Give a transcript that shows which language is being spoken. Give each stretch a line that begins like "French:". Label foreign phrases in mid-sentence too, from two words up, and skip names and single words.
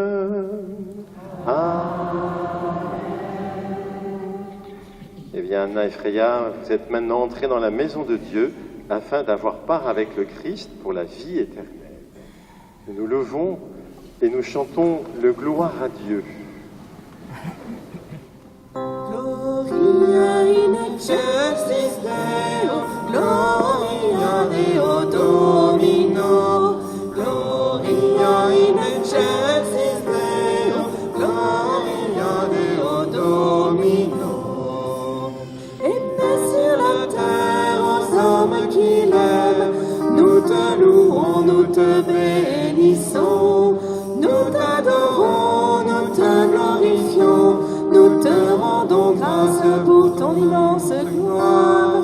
French: Amen. Eh bien, Anna et Freya, vous êtes maintenant entrés dans la maison de Dieu afin d'avoir part avec le Christ pour la vie éternelle. Nous nous levons et nous chantons le gloire à Dieu.
Latin: Gloria in excelsis Deo, Gloria Deo Domino, Gloria in excelsis Deo, Gloria Deo Domino.
French: Et paix sur la terre aux hommes qui l'aiment, nous te louons, nous te bénissons, nous t'adorons, nous te glorifions, nous te rendons grâce pour ton immense gloire.